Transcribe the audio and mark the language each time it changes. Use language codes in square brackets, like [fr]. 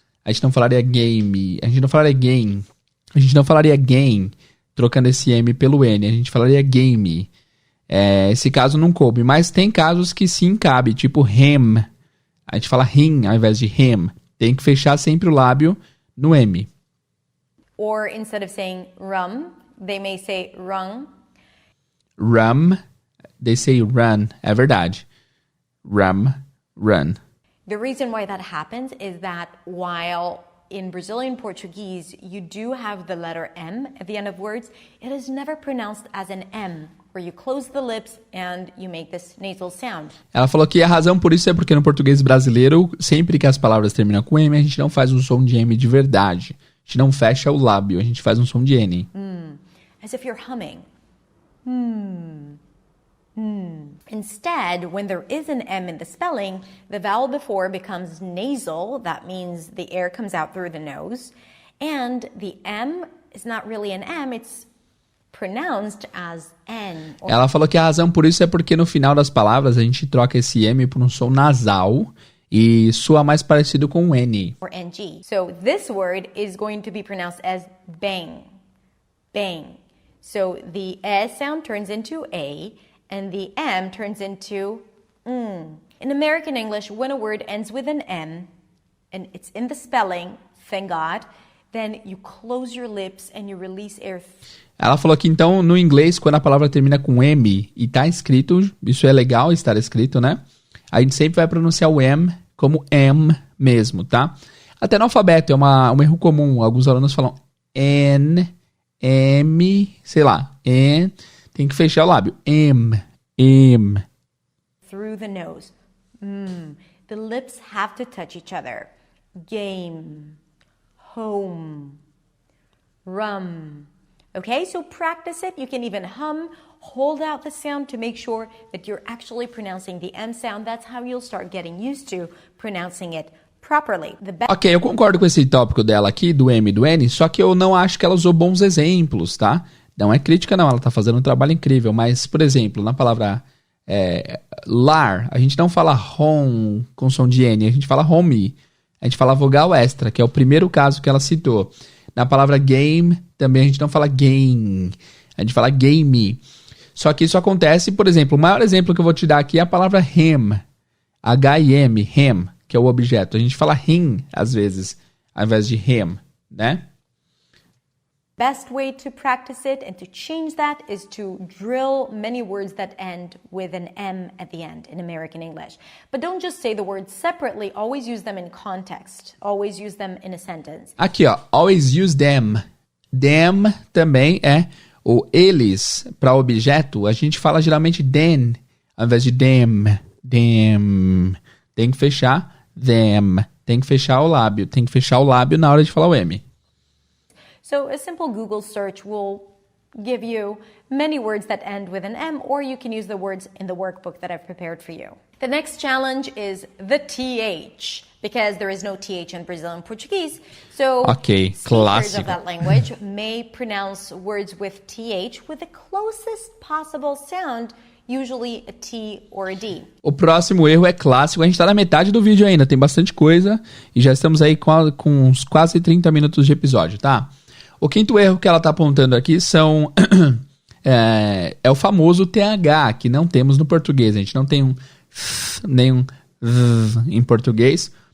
[pt] A gente não falaria game. A gente não falaria game. A gente não falaria game, trocando esse M pelo N. A gente falaria game. Esse caso não coube. Mas tem casos que sim cabe, tipo him. A gente fala him ao invés de him. Tem que fechar sempre o lábio no M. [en] Or instead of saying rum, they may say rung. Rum, they say run. [pt] É verdade. [en] Rum, run. The reason why that happens is that while in Brazilian Portuguese you do have the letter M at the end of words, it is never pronounced as an M, where you close the lips and you make this nasal sound. [pt] Ela falou que a razão por isso é porque no português brasileiro, sempre que as palavras terminam com M, a gente não faz um som de M de verdade. A gente não fecha o lábio, a gente faz um som de N. [en] As if you're humming. Instead, when there is an M in the spelling, the vowel before becomes nasal. That means the air comes out through the nose. And the M is not really an M, it's pronounced as N. [pt] Ela falou que a razão por isso é porque no final das palavras a gente troca esse M por um som nasal e soa mais parecido com o N. [en] Or NG. So this word is going to be pronounced as bang. Bang. So the S sound turns into A, and the M turns into In American English, when a word ends with an M, and it's in the spelling, thank God, then you close your lips and you release air. [pt] Ela falou que então no inglês, quando a palavra termina com M e tá escrito, isso é legal estar escrito, né? A gente sempre vai pronunciar o M como M mesmo, tá? Até no alfabeto é um erro comum. Alguns alunos falam N, M, sei lá, N. Tem que fechar o lábio. M. [en] Through the nose. The lips have to touch each other. Game. Home. Rum. Okay, so practice it. You can even hum, hold out the sound to make sure that you're actually pronouncing the M sound. That's how you'll start getting used to pronouncing it properly. [pt] Ok, eu concordo com esse tópico dela aqui, do M e do N, só que eu não acho que ela usou bons exemplos, tá? Não é crítica não, ela tá fazendo um trabalho incrível, mas, por exemplo, na palavra lar, a gente não fala home com som de N, a gente fala home, a gente fala vogal extra, que é o primeiro caso que ela citou. Na palavra game, também a gente não fala game, a gente fala game. Só que isso acontece, por exemplo, o maior exemplo que eu vou te dar aqui é a palavra him, H-I-M, him, que é o objeto. A gente fala him, às vezes, ao invés de him, né? [en] Best way to practice it and to change that is to drill many words that end with an M at the end in American English. But don't just say the words separately, always use them in context. Always use them in a sentence. [pt] Aqui, ó, [en] always use them. [pt] Them também é o eles para objeto. A gente fala geralmente them, ao invés de them. Them. Tem que fechar them. Tem que fechar o lábio. Tem que fechar o lábio na hora de falar o M. [en] So a simple Google search will give you many words that end with an M, or you can use the words in the workbook that I've prepared for you. The next challenge is the TH, because there is no TH in Brazilian Portuguese. So speakers [pt] clássico. [en] of that language may pronounce words with TH with the closest possible sound, usually a T or a D. [pt] O próximo erro é clássico. A gente tá na metade do vídeo ainda, tem bastante coisa. E já estamos aí com uns quase 30 minutos de episódio, tá? O quinto erro que ela tá apontando aqui são... é o famoso TH, que não temos no português. A gente não tem um nem um em português.